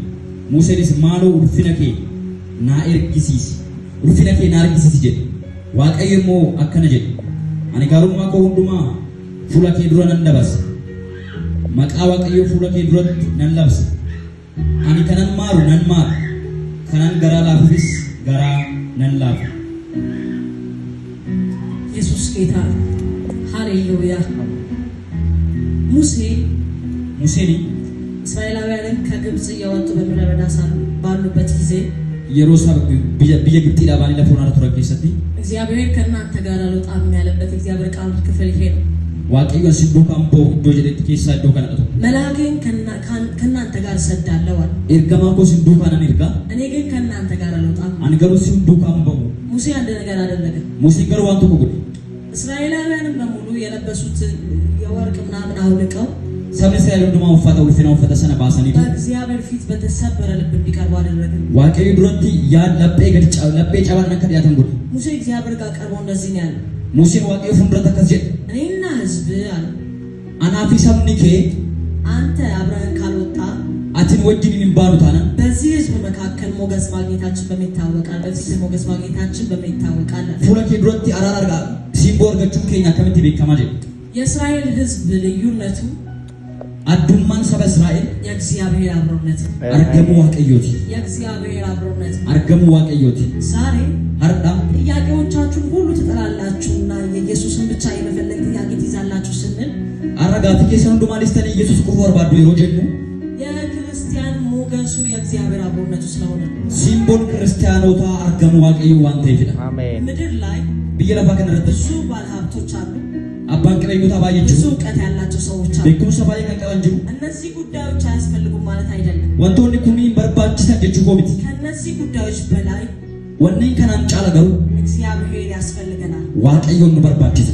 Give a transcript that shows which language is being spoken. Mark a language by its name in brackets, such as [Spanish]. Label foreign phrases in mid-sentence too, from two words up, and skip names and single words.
[Oromo] Museenis maaloo ulfina kee naa ergisiisi, ulfina kee naa argisiisi jedhe. Waaqayyo immoo akkana jedhe, ani gaarummaa koo hundumaa fuula kee dura nan dabarsa. Maqaa Waaqayyoo fuula kee duratti nan labsa. Ani kanan maaru nan maaru, kanan garaa laafuufis garaa nan laafu. [Amharic] ኢየሱስ ጌታ ሃሌሉያ። ሙሴ እስራኤላውያንን ከግብጽ እያወጡ በምድረ በዳ ባሉበት ጊዜ [Oromo] biyya Gibxii dhaabanii lafa onaa turan keessatti [Amharic] እግዚአብሔር ከእናንተ ጋር አልወጣም ያለበት እግዚአብሔር ቃል ክፍል ይሄ ነው። [Oromo] Waaqayyoon si duukaan ba'u iddoo jedhetti keessaa iddoo kana dhatu. [Amharic] መልአኬን ከእናንተ ጋር እሰዳለሁ አለ። [Oromo] Ergamaan koo si duukaanan ergaa. [Amharic] እኔ ግን ከእናንተ ጋር አልወጣም። [Oromo] Ani garuu si duukaan ba'u. [Amharic] ሙሴ አንድ ነገር አደረገ። [Oromo] Museen garuu waan tokko godhe. [Amharic] እስራኤላውያንም በሙሉ የለበሱት የወርቅ ምናምን አውልቀው [Oromo] sabni Israa'el hundumaa uffata ulfinaa uffata sana baasanii [Amharic] በእግዚአብሔር ፊት በተሰበረ ልብ እንዲቀርቡ አደረገ። [Oromo] Waaqayyo duratti yaa laphee cabaan akka dhiyaatan godhe. [Amharic] ሙሴ እግዚአብሔር ጋር ቀርቦ እንደዚህ ነው ያለው። [Oromo] Museen Waaqayyo fuulduratti akkas jedhe. [Amharic] እኔና ሕዝብ አለ [Oromo] Anaa fi sabni kee [Amharic] አንተ አብረን ካልወጣ [Oromo] atin wajjin hin baanu taanaan [Amharic] በዚህ ሕዝብ መካከል ሞገስ ማግኘታችን በሚታወቃል። በዚህ ሞገስ ማግኘታችን በሚታወቃል። [Oromo] fuula kee duratti araara argaa simboo argachuun keenya akkamitti beekamaa jedhe. [Amharic] የእስራኤል ሕዝብ ልዩነቱ [Oromo] addummaan saba Israa'el [Amharic] የእግዚአብሔር አብሮነት [Oromo] argamuu Waaqayyooti. [Amharic] የእግዚአብሔር አብሮነት [Oromo] argamuu Waaqayyooti. [Amharic] ዛሬ [Oromo] har'a [Amharic] ጥያቄዎቻችሁን ሁሉ ትጠላላችሁና የኢየሱስን ብቻ የመፈለግ ጥያቄ ትይዛላችሁ ስንል [Oromo] har'a gaaffii keessan hundumaa dhiistanii Yesuus qofa barbaaddu yeroo jennu [Amharic] የክርስቲያን ሞገሱ የእግዚአብሔር አብሮነቱ ስለሆነ [Oromo] simboon kiristaanotaa argamuu Waaqayyoo waan ta'eefidha. [Amharic] ምድር ላይ [Oromo] biyya lafaa kana irratti [Amharic] ብዙ ባለሀብቶች አሉ። [Oromo] abbaan qabeenyota baay'ee [Amharic] ብዙ እውቀት ያላቸው ሰዎች አሉ። [Oromo] beekumsa baay'ee kanqabanu [Amharic] እነዚህ ጉዳዮች አያስፈልጉም ማለት አይደለም። [Oromo] wantoonni kuni barbaachisaa jechuu miti [Amharic] ከነዚህ ጉዳዮች በላይ [Oromo] waan kanaan caalaa garuu [Amharic] እግዚአብሔር ያስፈልገናል። [Oromo] Waaqayyoon barbaachisa